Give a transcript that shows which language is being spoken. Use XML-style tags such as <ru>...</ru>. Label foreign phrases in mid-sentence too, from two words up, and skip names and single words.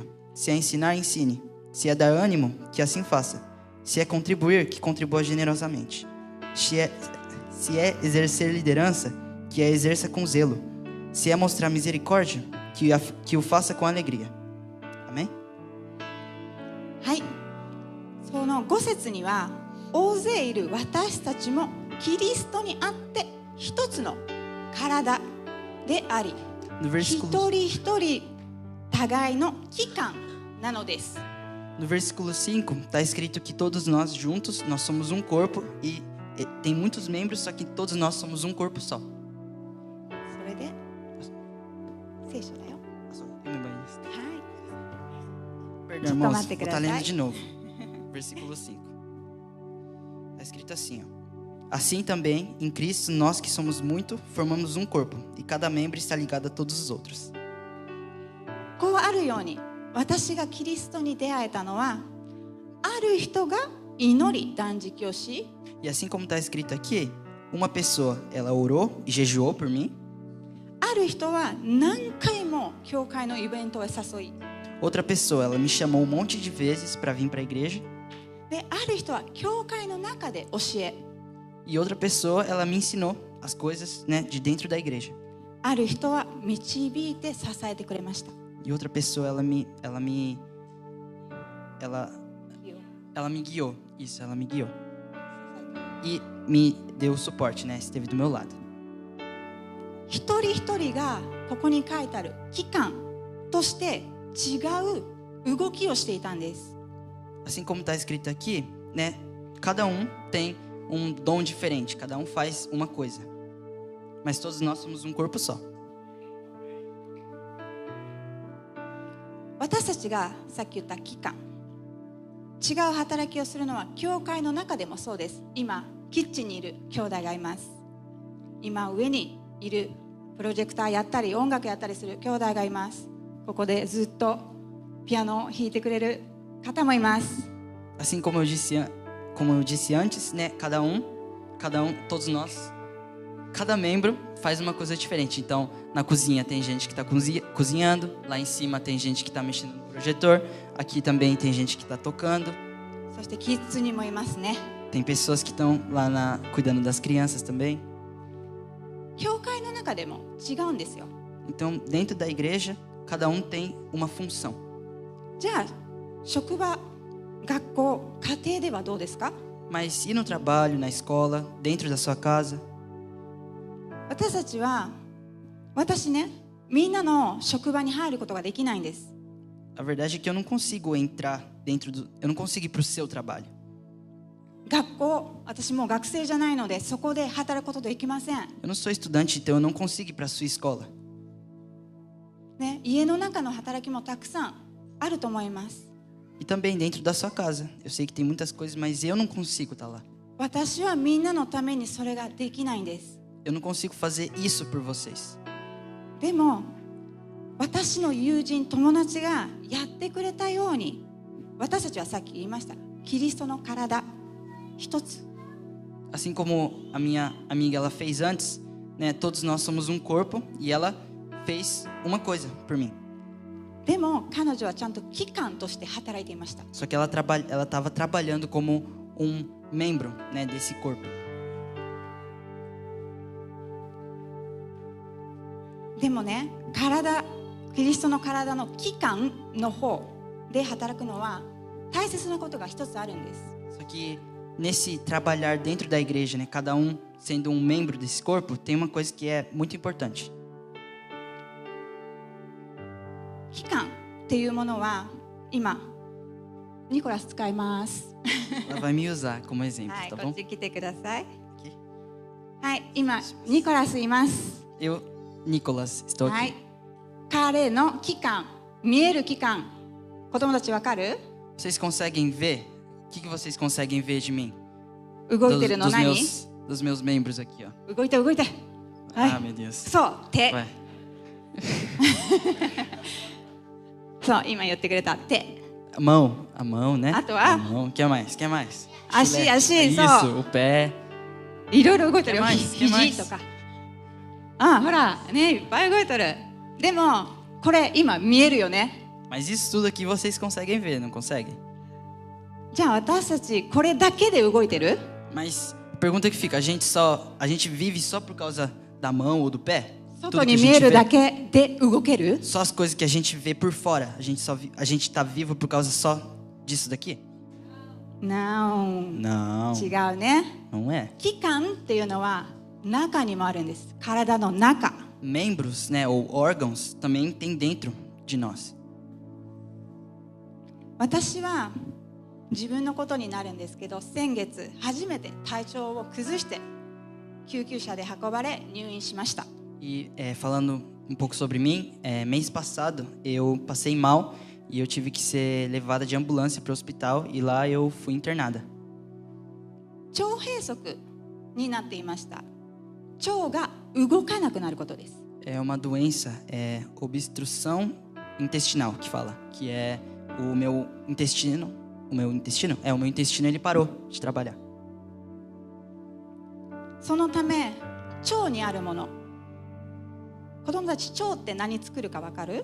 <pt>Se é ensinar, ensine. Se é dar ânimo, que assim faça. Se é contribuir, que contribua generosamente. Se é exercer liderança, que a exerça com zelo. Se é mostrar misericórdia, que o faça com alegria. Amém?</pt> <ja>はい、その5節には、大勢いる私たちもキリストにあって一つの体であり、</ja> <pt>No</pt> <ja>一</ja> <pt>versículo,</pt> <ja>人一人互いの器官なのです。</ja> <pt>no versículo 5, está escrito que todos nós juntos, nós somos um corpo e tem muitos membros, só que todos nós somos um corpo só.</pt> <ja>それで聖書だよ。はい。</ja> <pt>Perdão, irmãos, vou estar lendo de novo. Versículo 5. Está escrito assim, ó. Assim também, em Cristo, nós que somos muito, formamos um corpo, e cada membro está ligado a todos os outros.</pt> <ja>こうあるように、私がキリストに出会えたのは、ある人が祈り断食をし、</ja> <pt>E assim como está escrito aqui, uma pessoa, ela orou e jejuou por mim.</pt> <ja>ある人は何回も教会のイベントを誘い、</ja> <pt>Outra pessoa, ela me chamou um monte de vezes para vir para a igreja.</pt> <ja>で、ある人は教会の中で教え、</ja> <pt>E outra pessoa, ela me ensinou as coisas, né, de dentro da igreja.</pt> <ja>ある人は導いて支えてくれました。</ja> <pt>E outra pessoa, ela me guiou. Isso, ela me guiou. E me deu suporte, né? Esteve do meu lado.</pt> <ja>一人一人がここに書いてある器官として違う動きをしていたんです。</ja> <pt>Assim como está escrito aqui, né? Cada um tem um dom diferente, cada um faz uma coisa. Mas todos nós somos um corpo só.</pt> <ja>私たちがさっき言った器官、違う働きをするのは教会の中でもそうです。今キッチンにいる兄弟がいます。今上にいるプロジェクターやったり音楽やったりする兄弟がいます。ここでずっとピアノを弾いてくれる方もいます。</ja> <pt>Assim como eu disse antes, né? Cada um, todos nós, cada membro faz uma coisa diferente. Então, na cozinha tem gente que está cozinhando, lá em cima tem gente que está mexendo no projetor, aqui também tem gente que está tocando.</pt> <ja>そしてキッズにもいますね。</ja> <pt>Tem pessoas que estão lá cuidando das crianças também.</pt> <ja>教会の中でも違うんですよ。</ja> <pt>Então, dentro da igreja, cada um tem uma função.</pt> <ja>じゃあ職場、学校、家庭ではどうですか？</ja> <pt>Mas e no trabalho, na escola, dentro da sua casa?</pt> <ja>私たちは、私ね、みんなの職場に入ることができないんです。</ja> <pt>A verdade é que eu não consigo entrar eu não consigo ir para o seu trabalho.</pt> <ja>学校、私もう学生じゃないので、そこで働くことできません。</ja> <pt>Eu não sou estudante, então eu não consigo ir para a sua escola.</pt> <ja>ね、家の中の働きもたくさんあると思います。</ja> <pt>E também dentro da sua casa. Eu sei que tem muitas coisas, mas eu não consigo estar lá.</pt> <ja>私はみんなのためにそれができないんです。</ja> <pt>Eu não consigo fazer isso por vocês.</pt> <ja>でも、私の友人、友達がやってくれたように、私たちはさっき言いました。キリストの体一つ。</ja> <pt>Assim como a minha amiga ela fez antes, né? Todos nós somos um corpo e ela fez uma coisa por mim.</pt> <ja>でも彼女はちゃんと器官として働いていました。</ja> <pt>Só que ela estava trabalhando como um membro, né, desse corpo.</pt> <ja>でもね、キリストの体の器官の方で働くのは大切なことが一つあるんです。</ja> <pt>Só que nesse trabalhar dentro da igreja, né, cada um sendo um membro desse corpo, tem uma coisa que é muito importante.</pt> <ja>器官っていうものは今ニコラス使います。</ja> <pt>Ela vai me usar como exemplo,</pt> <ja>はい、</ja> <pt>tá</pt> <ja>こ</ja> <pt>bom?</pt> <ja>っち来てください。</ja> <pt>Ok?</pt> <ja>はい、今ニコラスいます。</ja> <pt>Eu, Nicolas, estou</pt> <ja>は</ja> <pt>aqui.</pt> <ja>い、彼の器官、見える器官、子供たちわかる？</ja> <pt>Vocês conseguem ver? O que vocês conseguem ver de mim?</pt> <ja>動いてるの何？</ja> <pt>Dos meus membros aqui, ó.</pt> <ja>動いて動いて。はい、</ja> <pt>Ah, meu Deus.</pt> <ja>そう手。</ja> <pt>Vai.</pt> <ja>そう今言ってくれた手。</ja> <pt>A mão, né? Ah, tu A ah? mão. Que mais? Que mais? Ashi, Chulé. ashi, Isso, só. o pé.</pt> <ja>いろいろ動いてるよ。</ja> <pt>Que mais? Que mais?</pt> <ja>肘とか。あ、ほらね、いっぱい動いてる。でもこれ今見えるよね。</ja> <pt>Mas isso tudo aqui vocês conseguem ver, não conseguem?</pt> <ja>じゃあ私たちこれだけで動いてる？</ja> <pt>Mas a pergunta que fica, a gente vive só por causa da mão ou do pé?</pt> <ja>外に見えるだけで動ける？</ja> <pt>Só as coisas que a gente vê por fora, a gente tá vivo por causa só disso daqui? Não. Não.</pt> <ja>違うね。</ja> <pt>Não é.</pt> <ja>器官っていうのは中にもあるんです。体の中。</ja> <pt>Membros, né, ou órgãos também tem dentro de nós.</pt> <ja>私は自分のことになるんですけど、先月初めて体調を崩して救急車で運ばれ入院しました。</ja> <pt>E falando um pouco sobre mim, mês passado eu passei mal e eu tive que ser levada de ambulância para o hospital e lá eu fui internada.</pt> <ja>腸閉塞になっていました。腸が動かなくなることです。</ja> <pt>É uma doença, obstrução intestinal que fala, que é o meu intestino ele parou de trabalhar.</pt> <ja>そのため腸にあるもの、子供たち腸って何作るかわかる？</ja>